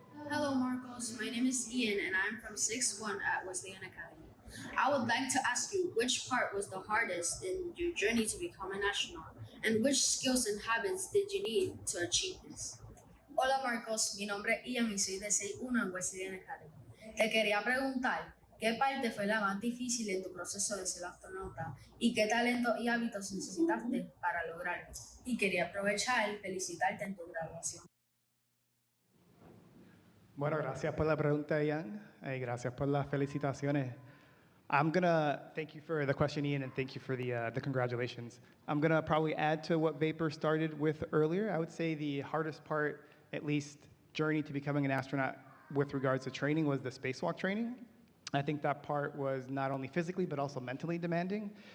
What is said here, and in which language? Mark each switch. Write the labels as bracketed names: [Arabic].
[English] Hello, Marcos. My name is Ian, and I'm from 6-1 at Wesleyan Academy. I would like to ask you which part was the hardest in your journey to become an astronaut, and which skills and habits did you need to achieve this? [Spanish] Hola, Marcos. Mi nombre es Ian y soy de 6-1 en Wesleyan Academy. Te quería preguntar, ¿qué parte fue la más difícil en tu proceso de ser astronauta? ¿Y qué talentos y hábitos necesitaste para lograrlo? Y quería aprovechar y felicitarte en tu graduación. Bueno, gracias por la pregunta, Ian. Gracias por las felicitaciones. [English] I'm going to thank you for the question, Ian, and thank you for the congratulations. I'm going to probably add to what Vapor started with earlier. I would say the hardest part, at least journey to becoming an astronaut with regards to training, was the spacewalk training. I think that part was not only physically, but also mentally demanding.